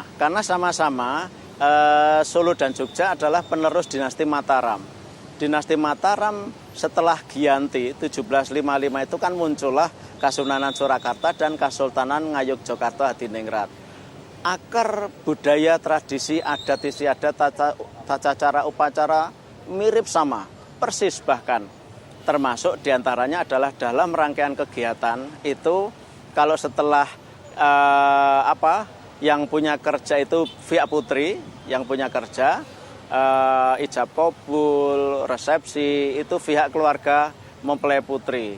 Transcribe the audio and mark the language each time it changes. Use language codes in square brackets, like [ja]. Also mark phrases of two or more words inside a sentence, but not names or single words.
[id] Karena sama-sama Solo dan Jogja adalah penerus dinasti Mataram. Dinasti Mataram setelah Giyanti 1755 itu kan muncullah Kasunanan Surakarta dan Kesultanan Ngayogyakarta Hadiningrat. Akar budaya, tradisi, adat istiadat, tata cara upacara mirip sama, persis bahkan. Termasuk diantaranya adalah dalam rangkaian kegiatan itu kalau setelah yang punya kerja itu pihak putri yang punya kerja, ijab kabul, resepsi itu pihak keluarga mempelai putri.